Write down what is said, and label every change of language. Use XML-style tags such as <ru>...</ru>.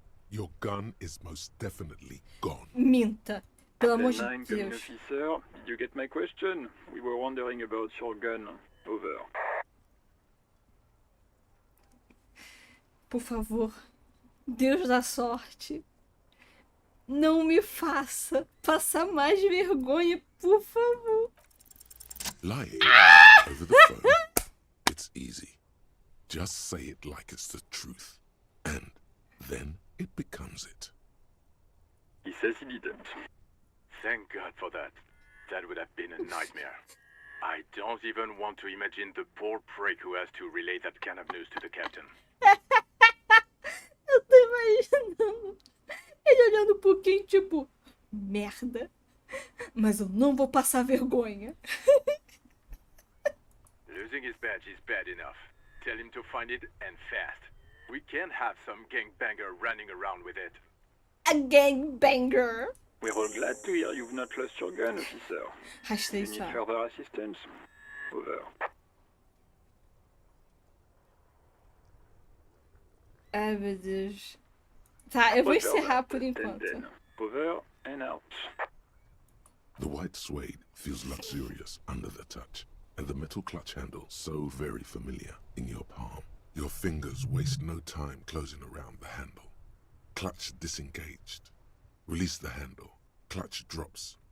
<en>Your gun is most definitely gone.</en> <pt>Minta. Pelo amor de</pt> <en>10-9, come in,</en> <pt>Deus.</pt> <en>officer. Did you get my question? We were wondering about your gun. Over.</en> <pt>Por favor, Deus da sorte, não me faça passar mais vergonha, por favor.</pt> <en>Lying over the phone, it's easy. Just say it like it's the truth, and then it becomes it. He says he didn't. Thank God for that. That would have been a nightmare. I don't even want to imagine the poor prick who has to relay that kind of news to the captain.</en> <pt>Eu tô imaginando ele olhando pro Kim, tipo, merda, mas eu não vou passar vergonha.</pt> <en>Losing his badge is bad enough. Tell him to find it and fast. We can't have some gangbanger running around with it. A gangbanger. We're all glad to hear you've not lost your gun, officer. Hashtag You need further assistance? Over.</en> <pt>Ai, meu Deus. Tá, eu vou encerrar por enquanto.</pt> <en>Over and out. The white suede feels luxurious under the touch, and the metal clutch handle so very familiar in your palm. Your fingers waste no time closing around the handle. Clutch disengaged. Release the handle. Clutch drops.</en>